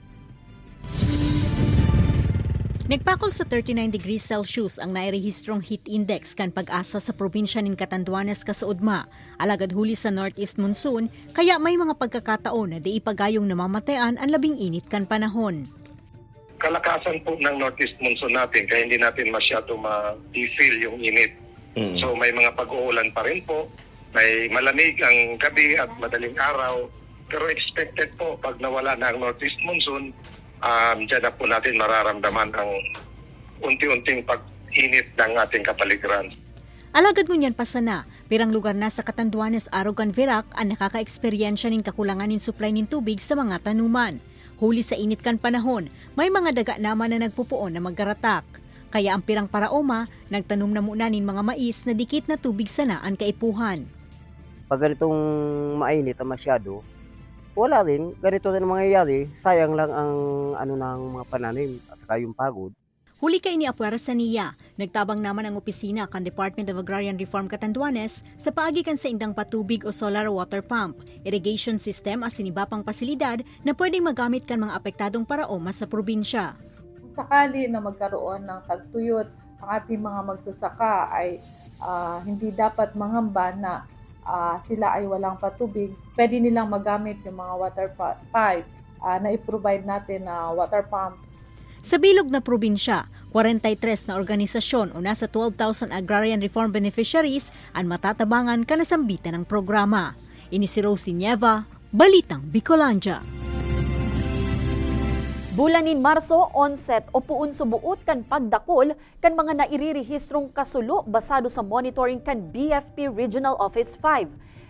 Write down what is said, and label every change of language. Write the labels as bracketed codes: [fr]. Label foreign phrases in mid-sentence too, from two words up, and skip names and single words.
[bik] Nagpakol sa 39 degrees Celsius ang nairehistrong heat index kan pag-asa sa probinsya ng Catanduanes kasuudma. Alagad huli sa [en] northeast monsoon, [bik] kaya may mga pagkakataon na di ipagayong namamatayan ang labing init kan panahon. [tl] Kalakasan po ng [en] northeast monsoon [tl] natin kaya hindi natin masyado ma-feel yung init. So may mga pag-uulan pa rin po, may malamig ang gabi at madaling araw. Pero expected po pag nawala na ang [en] northeast monsoon, [tl] dyan na po natin mararamdaman ang unti-unting pag-init ng ating kapaligiran. [bik] Alagad ngunyan pa sana, pirang lugar na sa Catanduanes, Arugan, Virac ang nakaka-eksperyensya ng kakulangan ng supply ng tubig sa mga tanuman. Huli sa init kan panahon, may mga daga naman na nagpupuon na maggaratak. Kaya ang pirang paraoma, nagtanom na muna nin mga mais na dikit na tubig sana ang kaipuhan. [tl] Pag ganitong mainit na masyado, wala rin. Ganito rin mangyayari. Sayang lang ang ng mga pananim at saka yung pagod. [bik] Huli kay ni Apuera Saniya, nagtabang naman ang opisina kan Department of Agrarian Reform Catanduanes sa paagikan sa indang patubig o [en] solar water pump, irrigation system [bik] at sinibapang pasilidad na pwedeng magamit kan mga apektadong paraoma sa probinsya. [tl] Kung sakali na magkaroon ng tagtuyot, ang ating mga magsasaka ay hindi dapat mangamba na sila ay walang patubig. Pwede nilang magamit yung mga [en] water pipe [tl] na i-provide natin na [en] water pumps. [bik] Sa bilog na probinsya, 43 na organisasyon o nasa 12,000 [en] agrarian reform beneficiaries [bik] ang matatabangan kanasambitan ng programa. Ini si Rosie Nieva, Balitang Bicolandia. Bulanin Marso, onset o puun subuot kan pagdakol kan mga nairirihistrong kasulo basado sa monitoring kan BFP Regional Office 5.